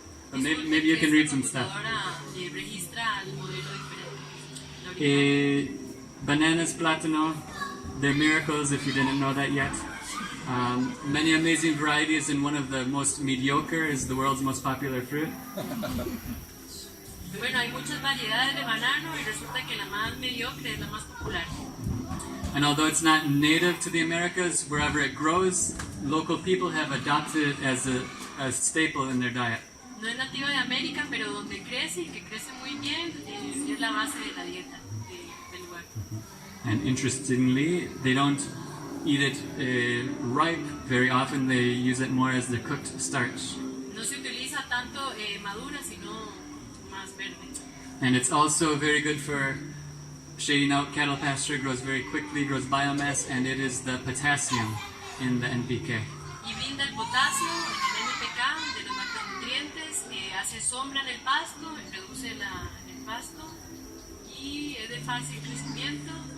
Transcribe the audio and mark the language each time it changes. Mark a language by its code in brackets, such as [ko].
[en] But maybe you can read some stuff. [es] Registra el modelo diferente. [en] Bananas, plátano, they're miracles if you didn't know that yet. Many amazing varieties, and one of the most mediocre is the world's most popular fruit. [es] Bueno, hay muchas variedades de banano y resulta que la más mediocre es la más popular. [en] And although it's not native to the Americas, wherever it grows, local people have adopted it as a staple in their diet. [es] No es nativo de América, pero donde crece y que crece muy bien, es la base de la dieta del lugar. [en] And interestingly, they don't eat it ripe very often. They use it more as the cooked starch. [es] No se utiliza tanto madura, sino más verde. [en] And it's also very good for shading out cattle pasture. Grows very quickly, grows biomass, and it is the potassium in the NPK. [es] Y brinda el potasio en el NPK de los macronutrientes, hace sombra en el pasto, reduce el pasto y es de fácil crecimiento.